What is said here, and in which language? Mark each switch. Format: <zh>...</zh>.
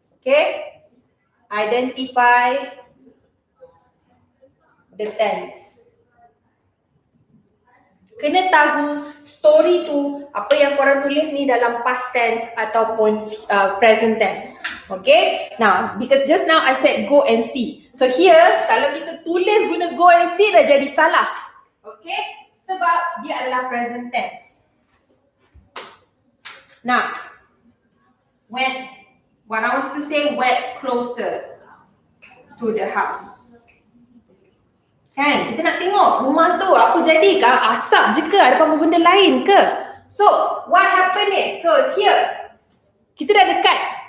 <en>Okay, identify the tense.</en> <ms>Kena tahu story tu apa yang korang tulis ni dalam past tense ataupun present tense.</ms> <en>Okay, now because just now I said go and see. So here</en> <ms>kalau kita tulis guna</ms> <en>go and see</en> <ms>dah jadi salah. Okay, sebab dia adalah present tense.</ms> <en>Now, what I wanted to say, went closer to the house.</en> <ms>Kan, kita nak tengok rumah tu apa jadi, asap je ke, ada apa-apa benda lain ke?</ms> <en>So, what happened is, so here,</en> <ms>kita dah dekat.</ms>